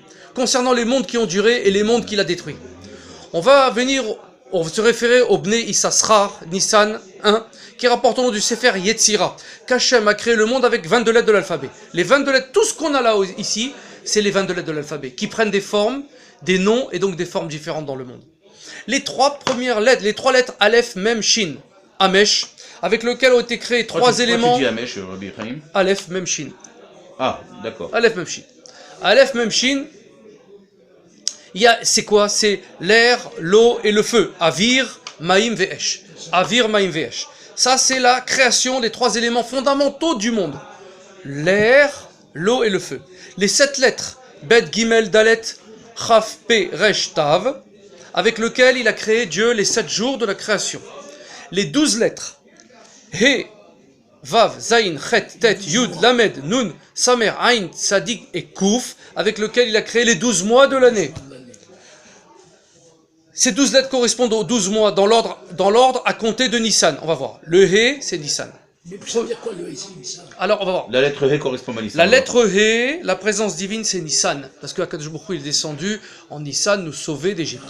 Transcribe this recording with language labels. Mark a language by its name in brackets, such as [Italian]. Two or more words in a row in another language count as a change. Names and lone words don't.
[French] Concernant les mondes qui ont duré et les mondes qu'il a détruits. On va se référer au Bnei Issachar, Nissan 1, qui rapporte au nom du Sefer Yetzira, qu'Hachem a créé le monde avec 22 lettres de l'alphabet. Les 22 lettres, tout ce qu'on a là ici, c'est les 22 lettres de l'alphabet, qui prennent des formes, des noms, et donc des formes différentes dans le monde. Les 3 premières lettres, les 3 lettres Aleph, Mem, Shin, Amesh, avec lequel ont été créés 3 éléments. Tu dis Amesh, Rabbi Chaim ? Aleph, Mem, Shin. Ah, d'accord. Aleph, Mem, Shin. Aleph, Mem, Shin, c'est quoi? C'est l'air, l'eau et le feu. [Hebrew] אוויר מים ואש. אוויר מים ואש. [French] Ça, c'est la création des 3 éléments fondamentaux du monde. L'air, l'eau et le feu. Les 7 lettres, Bet, Gimel, Dalet, Chaf, Pe, Resh, Tav, avec lequel il a créé Dieu les 7 jours de la création. Les 12 lettres, He, Vav, Zain, Chet, Tet, Yud, Lamed, Nun, Samer, Ain, Tzadik et Kouf, avec lequel il a créé les 12 mois de l'année. Ces 12 lettres correspondent aux 12 mois dans l'ordre à compter de Nissan. On va voir. Le He, c'est Nissan. Mais ça veut dire quoi le Nissan, ça? Alors, on va voir. La lettre He correspond à Nissan. La lettre He, la présence divine, c'est Nissan. Parce que Akadosh Baruch Hu, il est descendu en Nissan nous sauver d'Égypte.